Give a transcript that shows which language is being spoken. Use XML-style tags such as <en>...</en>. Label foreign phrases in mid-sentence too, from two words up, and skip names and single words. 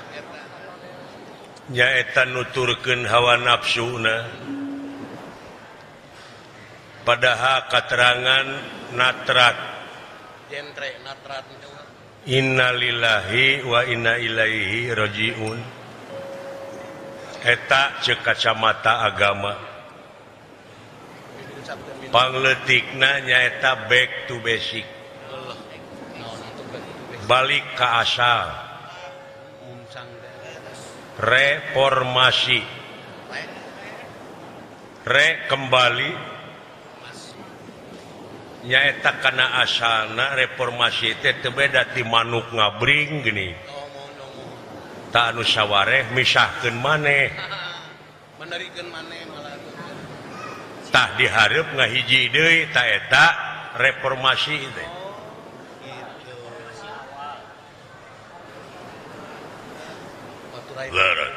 <su>nyaeta nuturkeun hawa nafsuna padahal katerangan natrat</su> <ar>إنا لله وإنا إليه راجعون</ar> <su>eta ceuk kacamata agama pangleutikna nyaeta</su> <en>back to basic</en> <id>balik ke asal</id> <su>reformasi kembali nyaeta kana asalna reformasi teh teu beda ti manuk ngabring gini. Tak anu sawareh misahkeun maneh. Menerikeun maneh malah. Tah dihareup ngahiji deui ta eta reformasi teh. Leres.</su>